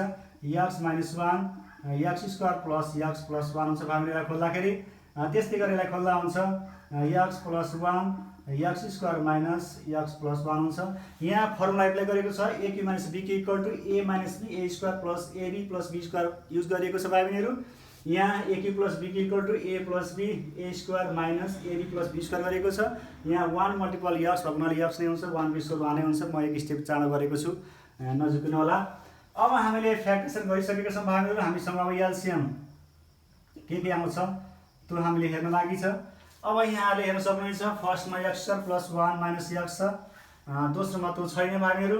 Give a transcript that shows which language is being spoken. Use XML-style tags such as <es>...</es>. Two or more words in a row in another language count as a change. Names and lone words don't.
<ne>x - 1 x² + x + 1 हुन्छ भाइ बहिनीहरु खोल्दाखेरि। त्यस्तै गरी यसलाई खोल्दा हुन्छ x + 1 x² - x + 1 हुन्छ। यहाँ</ne> <en>formula apply</en> <ne>गरेको छ a³ - b = a - b, a² + ab + b² युज गरिएको छ भाइ बहिनीहरु। यहाँ a³ + b = a + b, a² - ab + b² गरेको छ। यहाँ 1 मल्टिपल x भएको हुनाले x नै हुन्छ, 1 को स्क्वायर 1 नै हुन्छ। म एक स्टेप चाँडो गरेको छु, नझुकिनु होला। अब हामीले फ्याक्टराइजेसन गरिसकेका छौं भाइ बहिनीहरु। हामीसँग अब एलसीएम के आउँछ त्यो हामीले हेर्न बाँकी छ। अब यहाँले हेर्न सक्नुहुन्छ फर्स्टमा x² + 1 - x छ, दोस्रोमा त्यो छैन भाइ बहिनीहरु।</ne>